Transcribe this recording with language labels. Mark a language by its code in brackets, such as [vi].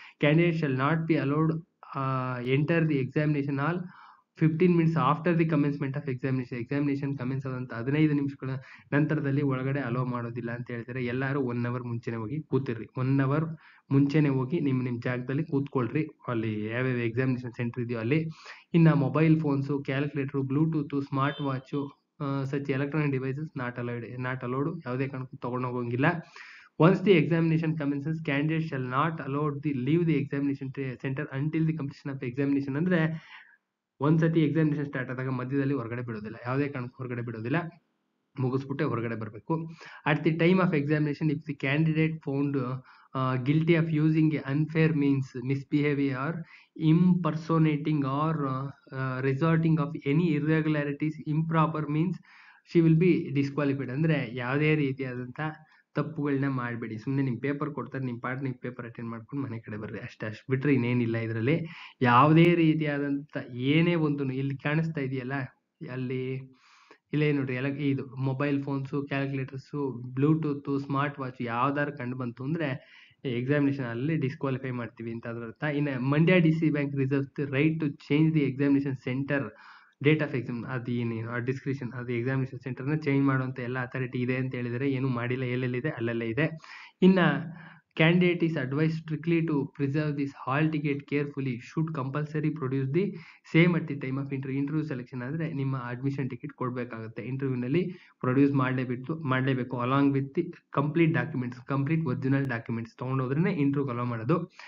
[en] candidate shall not be allowed enter the examination hall 15 minutes after the commencement of examination [kn] commence ಆದಂತ 15 ನಿಮಿಷಗಳ ನಂತರದಲ್ಲಿ ಒಳಗಡೆ hello ಮಾಡೋದಿಲ್ಲ ಅಂತ ಹೇಳ್ತಾರೆ. ಎಲ್ಲರೂ 1 hour ಮುಂಚೆನೆ ಹೋಗಿ ಕೂತಿರ್ರಿ. 1 hour ಮುಂಚೆನೆ ಹೋಗಿ ನಿಮ್ ಜಾಗದಲ್ಲಿ ಕೂತ್ಕೊಳ್ರಿ. ಅಲ್ಲಿ ಯಾವ್ಯಾವ ಎಕ್ಸಾಮಿನೇಷನ್ ಸೆಂಟರ್ ಇದೆಯೋ ಅಲ್ಲಿ. ಇನ್ನ mobile phones, calculator, Bluetooth, smart watch, [en] Such electronic devices not allowed. [kn] ಯಾವುದೇ ಕಾರಣಕ್ಕೂ ತಗೊಂಡು ಹೋಗೋಂಗಿಲ್ಲ. [en] Once the examination commences, candidates shall not allowed leave the examination center until the completion of examination. [kn] ಅಂದ್ರೆ ಒಂದ್ಸತಿ ಎಕ್ಸಾಮಿನೇಷನ್ ಸ್ಟಾರ್ಟ್ ಆದಾಗ ಮಧ್ಯದಲ್ಲಿ ಹೊರಗಡೆ ಬಿಡೋದಿಲ್ಲ, ಯಾವುದೇ ಕಾರಣಕ್ಕೂ ಹೊರಗಡೆ ಬಿಡೋದಿಲ್ಲ. ಮುಗಿಸ್ಬಿಟ್ಟೆ ಹೊರಗಡೆ ಬರಬೇಕು. [en] At the time of examination if the candidate found guilty of using unfair means, misbehaving or impersonating or resorting of any irregularities, improper means, she will be disqualified. [kn] ಅಂದ್ರೆ ಯಾವುದೇ ರೀತಿಯಾದಂತ ತಪ್ಪುಗಳನ್ನ ಮಾಡಬೇಡಿ. ಸುಮ್ಮನೆ ನಿಮ್ ಪೇಪರ್ ಕೊಡ್ತಾರೆ, ನಿಮ್ ಪಾರ್ಟ್ ನೀವು ಪೇಪರ್ ಅಟೆಂಡ್ ಮಾಡ್ಕೊಂಡು ಮನೆ ಕಡೆ ಬರ್ರಿ ಅಷ್ಟು ಬಿಟ್ರೆ ಇನ್ನೇನಿಲ್ಲ ಇದರಲ್ಲಿ. ಯಾವುದೇ ರೀತಿಯಾದಂತ ಏನೇ ಒಂದು ಇಲ್ಲಿ ಕಾಣಿಸ್ತಾ ಇದೆಯಲ್ಲ ಅಲ್ಲಿ ಇಲ್ಲೇ ನೋಡ್ರಿ ಇದು mobile phones, ಕ್ಯಾಲ್ಕುಲೇಟರ್ಸು, Bluetooth, smart watch ಯಾವ್ದಾರು ಕಂಡು ಬಂತು ಅಂದ್ರೆ ಎಕ್ಸಾಮಿನೇಷನ್ ಅಲ್ಲಿ ಡಿಸ್ಕ್ವಾಲಿಫೈ ಮಾಡ್ತೀವಿ ಅಂತ ಅದ್ರ ಅರ್ಥ. ಇನ್ನು Mandya DC. [en] Bank reserves the right to change the examination centre date of exam. [kn] ಅದು ಏನೇನು ಆ ಡಿಸ್ಕ್ರಿಪ್ಷನ್, ಅದು ಎಕ್ಸಾಮಿನೇಷನ್ ಸೆಂಟರ್ನ ಚೇಂಜ್ ಮಾಡುವಂತ ಎಲ್ಲ ಅಥಾರಿಟಿ ಇದೆ ಅಂತ ಹೇಳಿದರೆ, ಏನು ಮಾಡಿಲ್ಲ, ಎಲ್ಲೆಲ್ಲಿದೆ ಅಲ್ಲೆಲ್ಲ ಇದೆ. [en] ಇನ್ನ candidate is advised strictly to preserve this hall ticket carefully, should compulsory produce the same at the time of interview selection. [kn] ಅಂದ್ರೆ ನಿಮ್ಮ ಅಡ್ಮಿಷನ್ ಟಿಕೆಟ್ ಕೊಡಬೇಕಾಗುತ್ತೆ, ಇಂಟರ್ವ್ಯೂನಲ್ಲಿ ಪ್ರೊಡ್ಯೂಸ್ ಮಾಡಲೇಬೇಕು [en] along with the complete documents, [kn] complete original documents ತೊಗೊಂಡೋದ್ರೇ ಇಂಟರ್ವ್ಯೂಗೆ hello ಮಾಡೋದು.